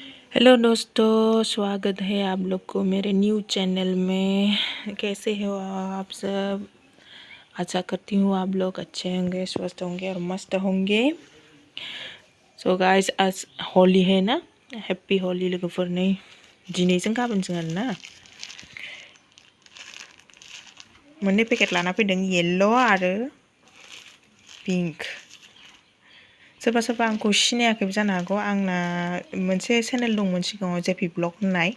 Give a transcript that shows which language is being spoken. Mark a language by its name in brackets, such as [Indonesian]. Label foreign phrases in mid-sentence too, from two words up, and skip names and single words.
[Hindi] हेलो दोस्तों, स्वागत है आप लोग को मेरे [English] new channel [Hindi] में। कैसे हो आप सब? आशा करती हूँ आप लोग अच्छे होंगे, स्वस्थ होंगे और मस्त होंगे। [English] so guys, [Hindi] आज होली है ना। [English] Happy Holi [Hindi] लोगोफोरनि। [Bodo] दिनैजों गाबोनजों आरोना मोननै पेकेट लाना फैदों, येल्ल' आरो पिंक। सोरबा सोरबा आंखौ सिनायाखैबो जानो हागौ। आंना मोनसे चेनेल दंमोन सिगाङाव, जेपि ब्लग होननाय।